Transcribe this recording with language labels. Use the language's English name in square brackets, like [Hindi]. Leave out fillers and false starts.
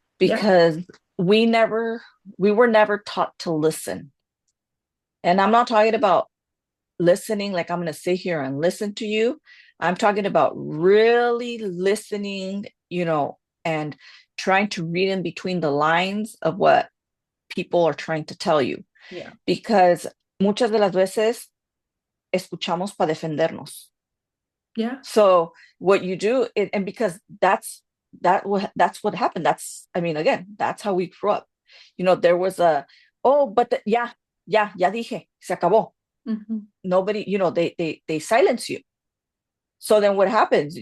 [English] because we never, we were never taught to listen. And I'm not talking about listening like I'm going to sit here and listen to you. I'm talking about really listening, and trying to read in between the lines of what people are trying to tell you. Yeah. Because [Spanish] muchas de las veces escuchamos para defendernos. [English] Yeah. So what you do, and because that's what happened. That's, I mean, again, that's how we grew up. There was oh, but [Spanish] ya dije, se acabó. [English] Hmm. Nobody, they silence you. So then what happens?